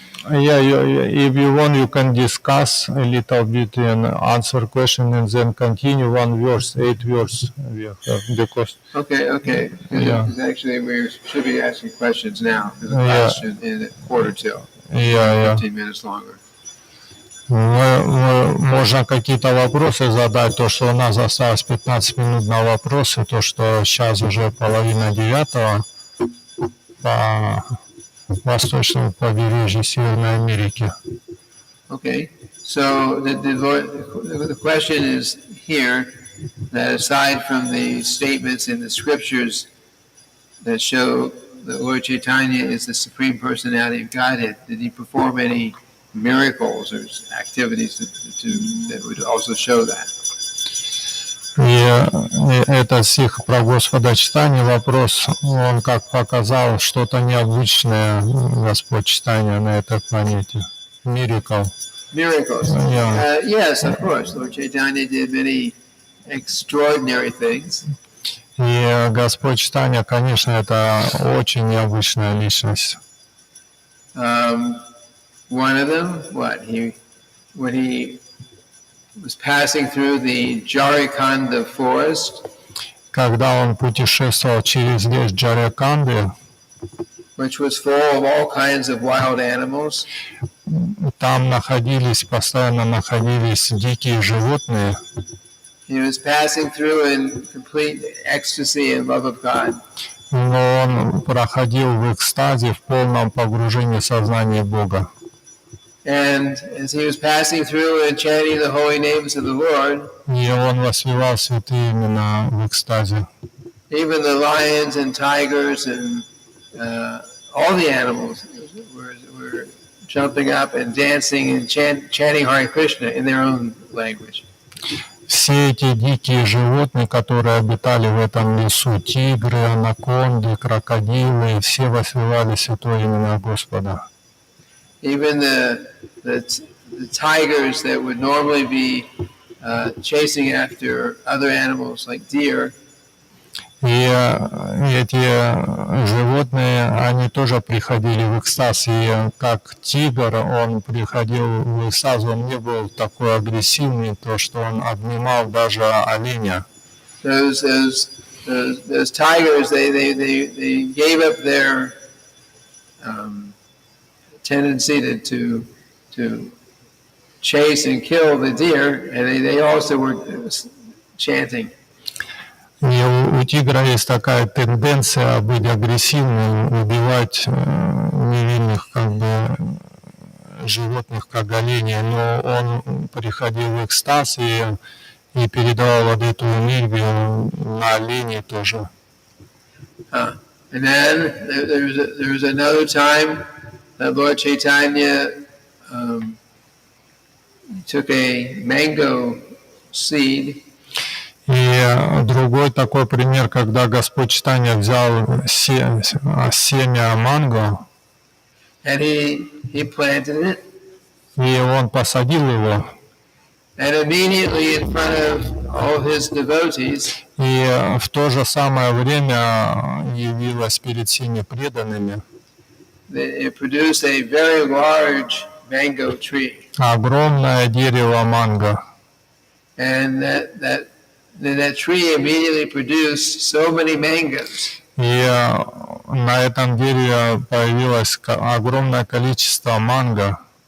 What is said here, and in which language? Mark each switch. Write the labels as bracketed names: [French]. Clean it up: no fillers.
[English] Yeah, if you want, you can discuss a little bit and answer question and then continue one verse, 8 verse we have, because... Okay. Yeah. Because actually we should be asking questions now, because the class should end at 1:45. Yeah. 15 minutes longer. [Russian] Можно какие-то вопросы задать, то, что у нас осталось 15 минут на вопросы, то, что сейчас уже 8:30 по восточному побережью Северной Америки. [English] Okay, so the question is here that aside from the statements in the scriptures that show that Lord Chaitanya is the Supreme Personality of Godhead, did he perform any miracles or activities that would also show that? [Russian] И это стих про Господа Читания, вопрос, он как показал что-то необычное, Господь Читания на этой планете. [English] Miracles. Yeah. Yes, of course. Lord Chaitanya did many extraordinary things. [Russian] И Господь Читания, конечно, это очень необычная личность. [English] One of them, when he was passing through the Jharkhand forest, [Russian] когда он путешествовал через лес Джараканды, [English] which was full of all kinds of wild animals, [Russian] там постоянно находились дикие животные. [English] He was passing through in complete ecstasy and love of God. [Russian] но он проходил в экстазе, в полном погружении в сознание Бога. [English] And as he was passing through and chanting the holy names of the Lord, [Russian] И он воспевал святые имена в экстазе. [English] even the lions and tigers and all the animals were jumping up and dancing and chanting Hare Krishna in their own language. [Russian] Все эти дикие животные, которые обитали в этом лесу, тигры, анаконды, крокодилы, все воспевали святое имя Господа. [English] Even the tigers that would normally be chasing after other animals like deer, [Russian] И эти животные, они тоже приходили в экстаз. И как тигр, он приходил в экстаз, он не был такой агрессивный, то что он обнимал даже оленя. [English] those tigers, they gave up their tendency to chase and kill the deer, and they also were chanting. [Russian] И у тигра есть такая тенденция быть агрессивным, убивать невинных животных, как оленей, но он приходил в экстаз и передавал вот эту энергию на оленей тоже. [English] And then there was another time that Lord Caitanya took a mango seed. [Russian] И другой такой пример, когда Господь Чайтанья взял семя манго, [English] And he planted it. [Russian] и он посадил его, [English] And immediately in front of all his devotees, [Russian] и в то же самое время явилось перед всеми преданными [English] it produced a very large mango tree. [Russian] огромное дерево манго. [English] And that tree immediately produced so many mangoes. [Russian] И на этом дереве появилось огромное количество манго.